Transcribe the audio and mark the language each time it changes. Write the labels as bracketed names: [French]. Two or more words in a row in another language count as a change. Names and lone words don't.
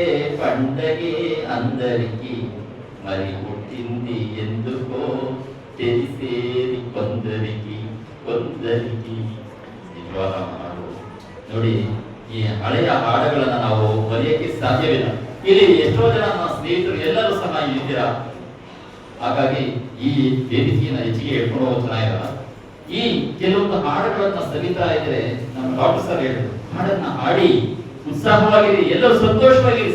[Telugu] పండగే అందరికి, మరి పుట్టింది ఎందుకో తెలిసేది కొందరికి కొందరికి. [Kannada] ನಿಜವಾದ ಹಾಡು ನೋಡಿ, ಈ ಹಳೆಯ ಹಾಡುಗಳನ್ನ ನಾವು ಮರೆಯಕ್ಕೆ ಸಾಧ್ಯವಿಲ್ಲ. ಇಲ್ಲಿ ಎಷ್ಟೋ ಜನ ನನ್ನ ಸ್ನೇಹಿತರು ಎಲ್ಲರೂ ಸಹ ಇದ್ದೀರಾ. ಹಾಗಾಗಿ ಈ ವೇದಿಕೆಯನ್ನು ಹೆಚ್ಚಿಗೆ ಹೇಳ್ಕೊಂಡು ಹೋಗೋದು ಚೆನ್ನಾಗಿರಲ್ಲ. ಈ ಕೆಲವೊಂದು ಹಾಡುಗಳನ್ನ ಸವಿತಾ ಇದ್ರೆ ನಮ್ಮ ಡಾಕ್ಟರ್ ಸರ್ ಹೇಳಿದ್ರು, ಹಾಡನ್ನ ಹಾಡಿ ಉತ್ಸಾಹವಾಗಿರಿ, ಎಲ್ಲರೂ ಸಂತೋಷವಾಗಿರಿ.